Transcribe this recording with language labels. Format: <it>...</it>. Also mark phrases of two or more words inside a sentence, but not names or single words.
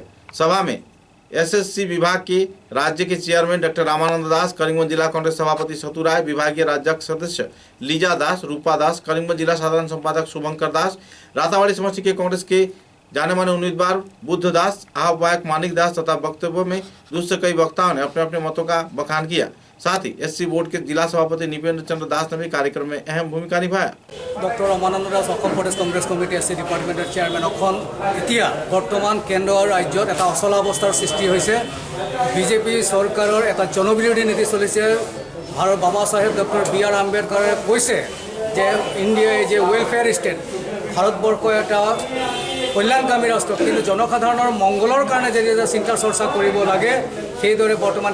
<hi>सभा में एसएससी विभाग के राज्य के चेयरमैन डॉक्टर रामानंद दास, करीमगंज जिला कांग्रेस सभापति सतु राय, विभागीय राज्यक सदस्य लीजा दास, रूपा दास, करीमगंज जिला साधारण संपादक शुभंकर दास, रातावाड़ी समष्टि के कांग्रेस के जाने माने उम्मीदवार बुद्ध दास, आह्वायक मानिक दास तथा वक्तव्यों में दूसरे कई वक्ताओं ने अपने अपने मतों का बखान किया। साथ ही एससी बोर्ड के जिला सभापति निपेंद्र चंद्र दास ने भी कार्यक्रम में अहम भूमिका निभाया।</hi> <as>डॉक्टर रामानंद दास অসম প্ৰদেশ কংগ্ৰেছ কমিটি এছচি ডিপাৰ্টমেণ্টৰ চেয়াৰমেন এতিয়া বৰ্তমান কেন্দ্ৰ আৰু ৰাজ্যত এটা অচলাৱস্থাৰ সৃষ্টি হৈছে। বিজেপি চৰকাৰৰ এটা জনবিৰোধী নীতি চলিছে। ভাৰত বাবা সাহেব ডক্টৰ BR আম্বেদকাৰে কৈছে যে</as> <en>India is a welfare state,</en> <as>ভাৰতবৰ্ষ এটা কল্যাণকামী ৰাষ্ট্ৰ, কিন্তু জনসাধাৰণৰ মংগলৰ কাৰণে যদি এটা চিন্তা চৰ্চা কৰিব লাগে সেইদৰে বৰ্তমান</as>